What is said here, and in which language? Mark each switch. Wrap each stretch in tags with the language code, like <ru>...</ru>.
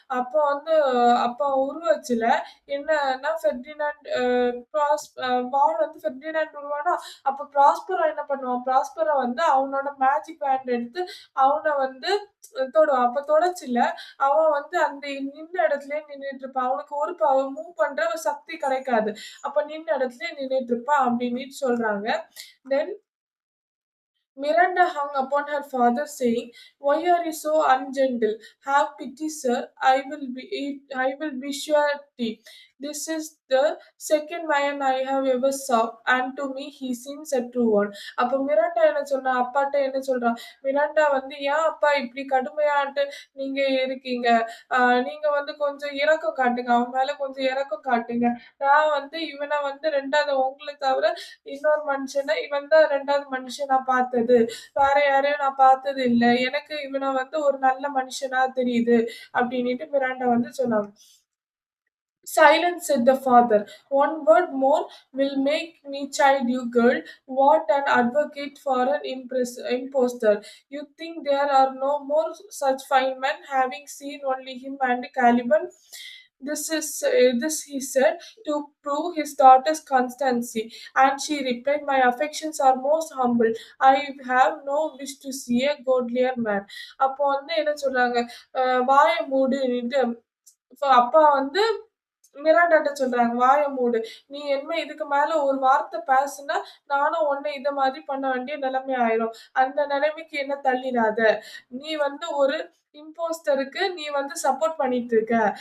<ta>அப்போ வந்து அப்போ உருவச்சுல என்னன்னா ஃபெர்டினாண்ட் வாள் வந்து ஃபெர்டினாண்ட் உருவானா, அப்போ ப்ராஸ்பரோ என்ன பண்ணுவான், ப்ராஸ்பரோ வந்து அவனோட மேஜிக் வேண்ட் எடுத்து அவன வந்து தொடுவான். அப்ப தொடச்சுல அவன் வந்து அந்த நின்ன இடத்துலயே நின்னுட்டு இருப்பான். அவனுக்கு ஒரு மூவ் பண்ற ஒரு சக்தி கிடைக்காது. அப்ப நின்ன இடத்துலயே நின்னுட்டு இருப்பான் அப்படின்னு சொல்றாங்க.</ta> <en>Then Miranda hung upon her father, saying, "Why are you so ungentle? Have pity, sir. I will be surety. This is the second man I have ever saw, and to me he seems a true one."</en> <ta>அப்ப Miranda என்ன சொன்னா, அப்பாட்ட என்ன சொல்றா, Miranda வந்து, "ஏன் அப்பா இப்படி கடுமையாட்டு நீங்க இருக்கீங்க? அ நீங்க வந்து கொஞ்சம் இரக்கம் காட்டுங்க. அவன் மேல கொஞ்சம் இரக்கம் காட்டுங்க. நான் வந்து இவன வந்து 2வது உங்கள தவிர இன்னொரு மனுஷன இவன் தான் 2வது மனுஷன் நான் பார்த்தது. வேற யாரையும் நான் பார்த்தது இல்ல. எனக்கு இவன வந்து ஒரு நல்ல மனுஷனா தெரியுது." அப்படின்னுட்டு மிராண்டா வந்து சொன்னாங்க.</ta> <en>"Silence," said the father. "One word more will make me chide you, girl. What an advocate for an impostor! You think there are no more such fine men, having seen only him and Caliban?" This he said to prove his daughter's constancy, and she replied, "My affections are most humble. I have no wish to see a godlier man."</en> <ta>அப்போ வந்து என்ன சொல்றாங்க, வாய மூடுன்னுட்டு அப்பா வந்து மிராண்டாட்ட சொல்றாங்க, "வாய மூடு. நீ இனிமே இதுக்கு மேல ஒரு வார்த்தை பேசுனா, நானும் உன்ன இத மாதிரி பண்ண வேண்டிய நிலைமை ஆயிரும். அந்த நிலைமைக்கு என்ன தள்ளிடாத. நீ வந்து ஒரு இம்போஸ்டருக்கு நீ வந்து சப்போர்ட் பண்ணிட்டு இருக்க.</ta>